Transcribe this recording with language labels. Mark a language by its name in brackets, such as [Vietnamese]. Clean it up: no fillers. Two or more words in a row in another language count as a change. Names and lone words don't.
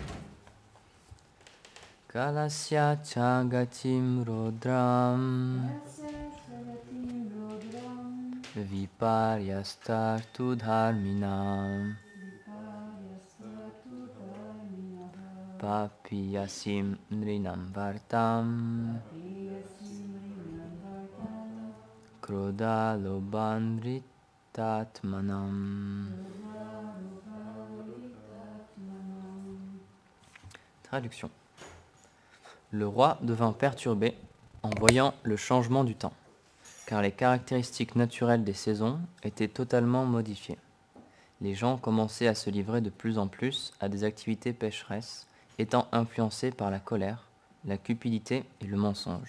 [Sanskrit] Kalasya Chagatim Rodram Viparyastartu Dharminam Papiyasim Nrinam Vartam Kroda Lobandritatmanam. [French] Traduction. Le roi devint perturbé en voyant le changement du temps, car les caractéristiques naturelles des saisons étaient totalement modifiées. Les gens commençaient à se livrer de plus en plus à des activités pécheresses, étant influencés par la colère, la cupidité et le mensonge.